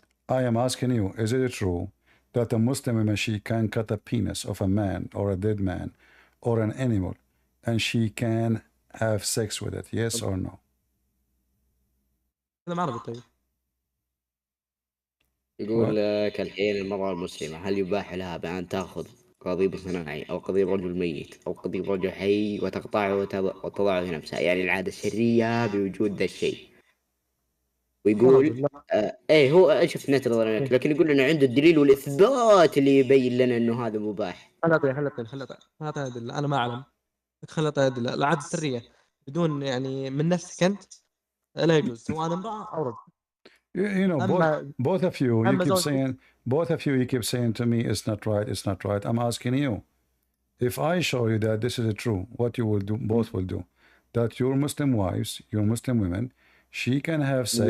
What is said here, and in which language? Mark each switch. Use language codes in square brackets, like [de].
[en] I am asking you, is it true that a Muslim woman, she can cut a penis of a man or a dead man or an animal and she can have sex with it, yes or no? [ar] أنا ما أعرف. طيب يقول لك الحين المرأة المسلمة هل يباح لها بأن تأخذ قضيب صناعي أو قضيب رجل ميت أو قضيب رجل حي وتقطعه وتضعه في نفسها، يعني العادة السرية بوجود ذا الشيء. ويقول ايه هو شفت نت نظريات، لكن يقول لنا عنده الدليل والإثبات اللي يبين لنا إنه هذا مباح. خلطة أدلة. أنا ما أعلم. خلطة أدلة. العادة السرية بدون يعني من نفسك أنت لا يجوز، سواء امرأة أو رجل. [en] You know, both of you keep saying to me, it's not right. I'm asking you, if I show you that this is true, what you will do, both will do, that your Muslim wives, your Muslim women, she can have sex.